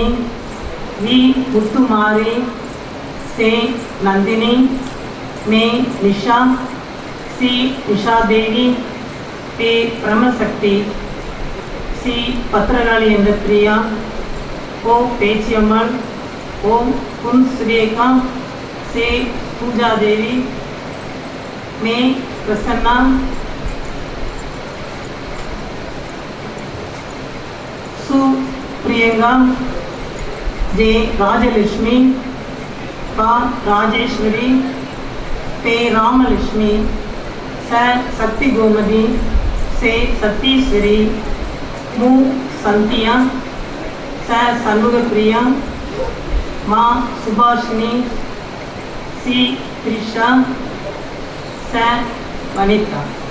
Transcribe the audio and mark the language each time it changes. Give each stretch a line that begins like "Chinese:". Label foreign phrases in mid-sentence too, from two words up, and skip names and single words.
Tamil: வி முத்துமாரி, சே நந்தினி, மே நிஷா, சி நிஷாதேவி, பே பிரமசக்தி, சி பத்திரகாளி என்ற பிரியா, ஓ பேச்சியம்மாள், ஓம் புன் சுரேகா, சே பூஜா தேவி, மே பிரசன்னா, சு பிரியங்கா, जे राजलक्ष्मी, का राजेश्वरी, पे रामलक्ष्मी, स शक्ति गोमती, से सतीश्वरी, मु संतिया, स सन्मुगप्रिया, माँ सुभाषिनी, सी त्रिषा, स वनिता.